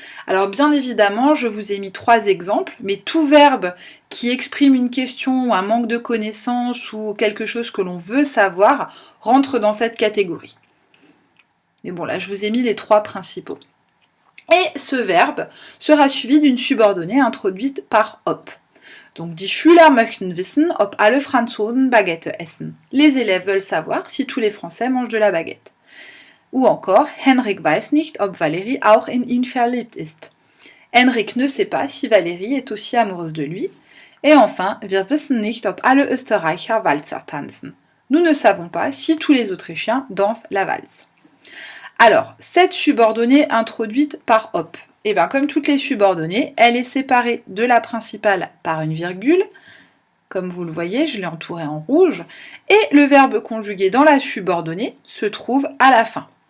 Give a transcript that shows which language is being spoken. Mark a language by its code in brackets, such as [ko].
[fr] Alors bien évidemment, je vous ai mis 3 exemples, mais tout verbe qui exprime une question ou un manque de connaissance ou quelque chose que l'on veut savoir rentre dans cette catégorie. Mais bon, là je vous ai mis les 3 principaux. Et ce verbe sera suivi d'une subordonnée introduite par op. [de] Donc die Schüler möchten wissen, ob alle Franzosen Baguette essen. [fr] Les élèves veulent savoir si tous les Français mangent de la baguette. Ou encore, [de] Henrik weiß nicht, ob Valérie auch in ihn verliebt ist. [fr] Henrik ne sait pas si Valérie est aussi amoureuse de lui. Et enfin, [de] wir wissen nicht, ob alle Österreicher Walzer tanzen. [fr] Nous ne savons pas si tous les Autrichiens dansent la valse. Alors, cette subordonnée introduite par op, et bien comme toutes les subordonnées, elle est séparée de la principale par une virgule. Comme vous le voyez, je l'ai entourée en rouge. Et le verbe conjugué dans la subordonnée se trouve à la fin.